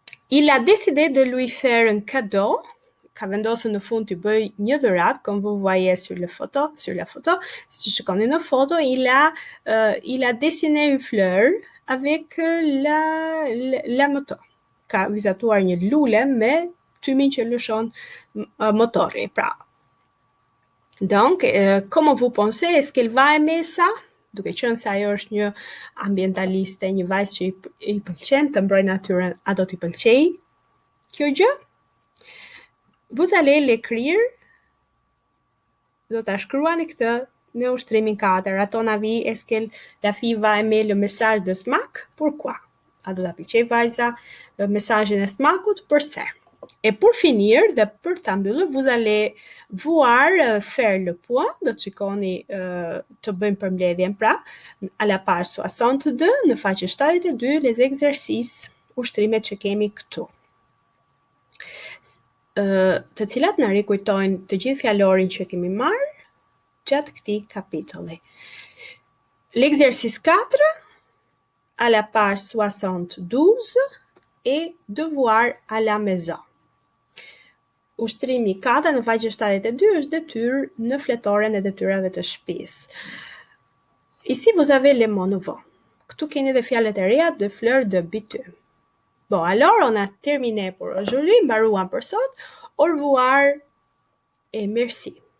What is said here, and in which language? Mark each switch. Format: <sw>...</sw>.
<fr>Il a décidé de lui faire un cadeau.</fr> <sq>ka vendosur në fund të bëj një dhuratë,</sq> <fr>comme vous voyez sur la photo,</fr> <sq>si që shikoni në foto,</sq> <fr>il a dessiné une fleur avec la moto.</fr> <sq>Ka vizatuar një lule me tymin që lëshon motori, pra.</sq> <fr>Donc, comment vous pensez, est-ce qu'elle va aimer ça?</fr> <sq>Duke qenë se ajo është një ambientaliste, një vajzë që i pëlqen të mbrojë natyrën, a do t'i pëlqejë kjo gjë?</sq> <fr>Vous allez l'écrire,</fr> <sq>do ta shkruani këtë në ushtrimin 4.</sq> <fr>À ton avis, est-ce que la fille va aimer le message de smak? Pourquoi?</fr> <sq>A do ta pëlqejë vajza mesazhin e smakut? Përse?</sq> <fr>Et pour finir,</fr> <sq>dhe për ta mbyllur,</sq> <fr>vous allez voir faire le point,</fr> <sq>do të shikoni të bëjmë përmbledhjen pra,</sq> <fr>à la page 62,</fr> <sq>në faqe 72,</sq> <fr>les exercices,</fr> <sq>ushtrimet që kemi këtu. Të cilat na rikujtojnë të gjithë fjalorin që kemi marrë gjatë këtij kapitulli.</sq> <fr>L'exercice 4, à la page 72, et devoir à la maison.</fr> <sq>Ushtrimi 4 në faqe 72 është detyrë në fletoren e detyrave të shtëpisë.</sq> <fr>Ici vous avez les mots nouveaux.</fr> <sq>Këtu keni dhe fjalët e reja</sq> <fr>de fleur de bitume. Bon, alors on a terminé pour aujourd'hui,</fr> <sq>mbaruam për sot.</sq> <fr>Au revoir et merci.</fr>